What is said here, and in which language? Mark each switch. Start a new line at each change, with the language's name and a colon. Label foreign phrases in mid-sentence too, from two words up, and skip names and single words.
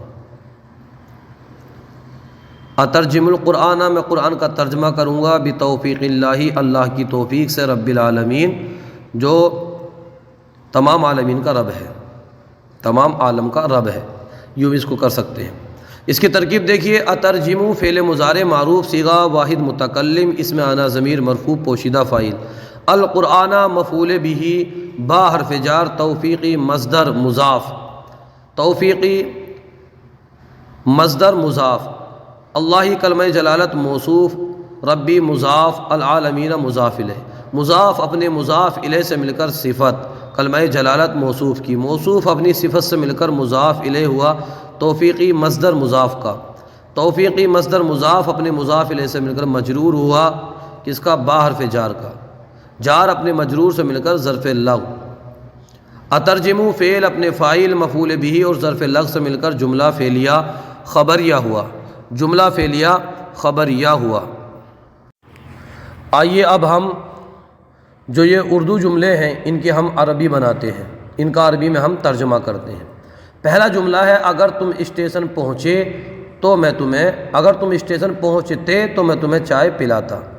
Arabic: اترجم القرآن،
Urdu: میں قرآن کا ترجمہ کروں گا
Arabic: بتوفیق اللہ،
Urdu: اللہ کی توفیق سے،
Arabic: رب العالمین
Urdu: جو تمام عالمین کا رب ہے، تمام عالم کا رب ہے، یوں بھی اس کو کر سکتے ہیں۔ اس کی ترکیب دیکھیے، اترجمو فعل مضارع معروف صیغہ واحد متکلم اسم انا ضمیر مرفوع پوشیدہ فاعل القرآن مفعول به با حرف جار توفیقی مصدر مضاف توفیقی مصدر مضاف اللہ کلمہ جلالت موصوف ربی مضاف العالمین مضاف الیہ مضاف اپنے مضاف الیہ سے مل کر صفت کلمہ جلالت موصوف کی موصوف اپنی صفت سے مل کر مضاف الیہ ہوا توفیقی مصدر مضاف کا توفیقی مصدر مضاف اپنے مضاف الیہ سے مل کر مجرور ہوا کس کا با حرف جار کا جار اپنے مجرور سے مل کر ظرف لغو اترجمو فعل اپنے فاعل مفعول به اور ظرف لغو سے مل کر جملہ فعلیہ خبریہ ہوا جملہ فعلیہ خبریہ ہوا۔ آئیے اب ہم جو یہ اردو جملے ہیں ان کے ہم عربی بناتے ہیں، ان کا عربی میں ہم ترجمہ کرتے ہیں۔ پہلا جملہ ہے اگر تم اسٹیشن پہنچے تو میں تمہیں اگر تم اسٹیشن پہنچتے تو میں تمہیں چائے پلاتا۔